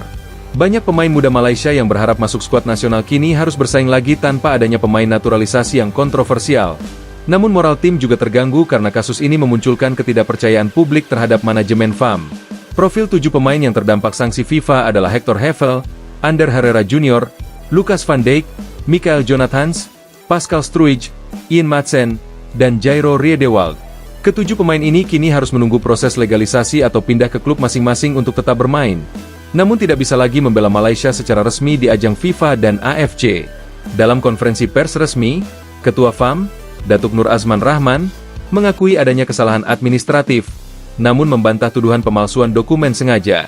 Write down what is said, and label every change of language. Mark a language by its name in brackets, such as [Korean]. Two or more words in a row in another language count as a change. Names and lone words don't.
[Indonesian] Banyak pemain muda Malaysia yang berharap masuk skuad nasional kini harus bersaing lagi tanpa adanya pemain naturalisasi yang kontroversial. Namun moral tim juga terganggu karena kasus ini memunculkan ketidakpercayaan publik terhadap manajemen FAM. Profil 7 pemain yang terdampak sanksi FIFA adalah Hector Hevel, Ander Herrera Jr., Lucas van Dijk, Michael Jonathans, Pascal Struij, Ian Madsen, dan Jairo Riedewald. Ketujuh pemain ini kini harus menunggu proses legalisasi atau pindah ke klub masing-masing untuk tetap bermain. Namun tidak bisa lagi membela Malaysia secara resmi di ajang FIFA dan AFC. Dalam konferensi pers resmi, Ketua FAM, Datuk Nur Azman Rahman, mengakui adanya kesalahan administratif, namun membantah tuduhan pemalsuan dokumen sengaja.